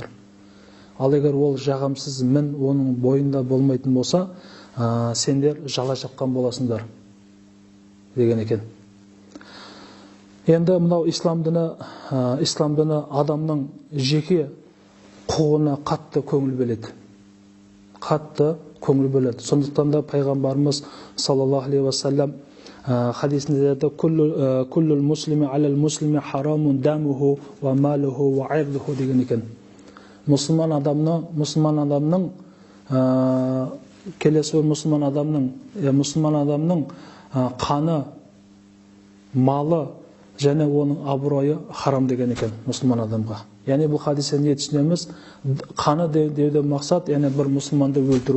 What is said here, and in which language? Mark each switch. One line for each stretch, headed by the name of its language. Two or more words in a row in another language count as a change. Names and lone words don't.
Kazakh: Ал егер ол жағымсыз мін оның бойында болмайтын болса, сендер жала жапқан боласыңдар" деген екен. Енді мынау ислам діні адамның жеке құқығына қатты көңіл бөледі. Сондықтан да пайғамбарымыз
Arabic: صلى الله عليه وسلم
Kazakh: хадисінде айтады:
Arabic: "كل المسلم على المسلم حرام دمه وماله وعرضه"
Kazakh: деген екен. Мұсылман адамның келесі бір мұсылман адамның қаны, малы және оның абыройы харам деген екен мұсылман адамға. Яғни бұл хадистен не түсінеміз? Қаны деуден мақсат, яғни бір мұсылманды өлтіру.